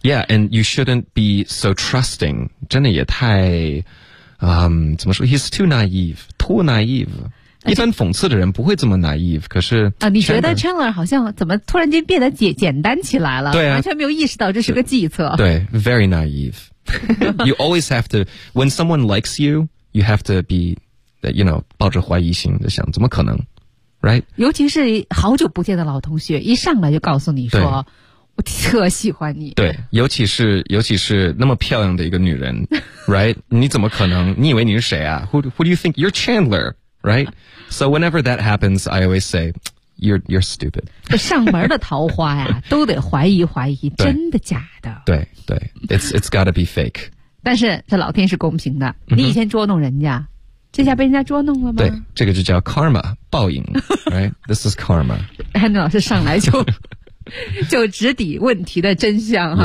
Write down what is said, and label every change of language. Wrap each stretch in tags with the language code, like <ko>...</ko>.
<en>Yeah, and you shouldn't be so trusting.</en> <zh>真的也太怎么说，</zh> <en>he's too naive, too naive.</en> <zh>一般讽刺的人不会这么 naive, 可是啊，你觉得 Chandler 好像怎么突然间变得简单起来了。对啊，完全没有意识到这是个计策。</zh> <en>对， very naive. You always have to, when someone likes you, you have to bebe, you know,</en> <zh>抱着怀疑心的想，怎么可能</zh> <en>？Right?</en> <zh>尤其是好久不见的老同学，一上来就告诉你说，我特喜欢你。对，尤其是那么漂亮的一个女人，Right? 你怎么可能？你以为你是谁啊</zh> <en>？Who do you think you're Chandler? Right? So whenever that happens, I always say, you're stupid.</en> <zh>上门的桃花呀，都得怀疑，真的假的？</zh> <en>对对 ，It's gotta be fake.</en> <zh>但是这老天是公平的，你以前捉弄人家。这下被人家捉弄了吗？对，这个就叫 karma, 报应，right?</zh> <en>This is karma.</en> <zh>Henry 老师上来就直抵问题的真相哈。</zh>